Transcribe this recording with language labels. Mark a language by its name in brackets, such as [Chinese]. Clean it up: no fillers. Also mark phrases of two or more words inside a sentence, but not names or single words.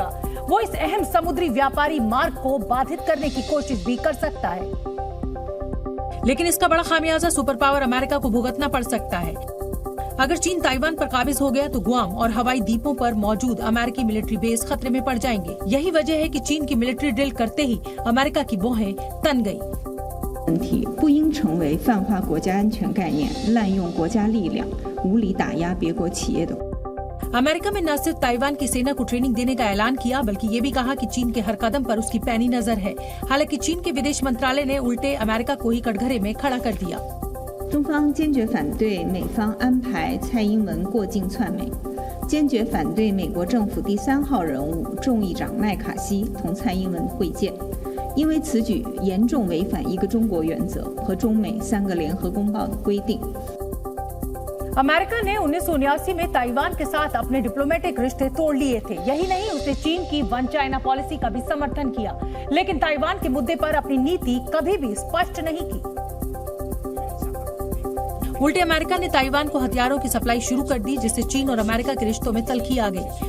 [Hindi] वो इस अहम समुद्री व्यापारी मार्ग को बाधित करने की कोशिश भी कर सकता है, लेकिन इसका बड़ा खामियाजा [English] super power [Hindi] अमेरिका को भुगतना पड़ सकता है। अगर चीन ताइवान पर काबिज हो गया तो गुआम और हवाई द्वीपों पर मौजूद अमेरिकी [English] military base [Hindi] खतरे में पड़ जाएंगे। यही वजह है कि चीन की [English] military drill [Hindi] करते ही अमेरिका की भौहें तन गई। [Chinese] 问题不应成为泛化国家安全概念、滥用国家力量、无理打压别国企业的。 [Hindi] अमेरिका में न सिर्फ ताइवान की सेना को ट्रेनिंग देने का ऐलान किया, बल्कि ये भी कहा कि चीन के हर कदम पर उसकी पैनी नजर है। हालांकि चीन के विदेश मंत्रालय ने उल्टे अमेरिका को ही कटघरे में खड़ा कर दिया। [Chinese] 中方坚决反对美方安排蔡英文过境窜美，坚决反对美国政府第3号人物众议长麦卡锡同蔡英文会见，因为此举严重违反一个中国原则和中美3个联合公报的规定。 [Hindi] अमेरिका ने 1979 में ताइवान के साथ अपने डिप्लोमेटिक रिश्ते तोड़ लिए थे। यही नहीं, उसने चीन की [English] One China policy [Hindi] का भी समर्थन किया, लेकिन ताइवान के मुद्दे पर अपनी नीति कभी भी स्पष्ट नहीं की। उल्टे अमेरिका ने ताइवान को हथियारों की सप्लाई शुरू कर दी, जिससे चीन और अमेरिका के रिश्तों में तलखी आ गई।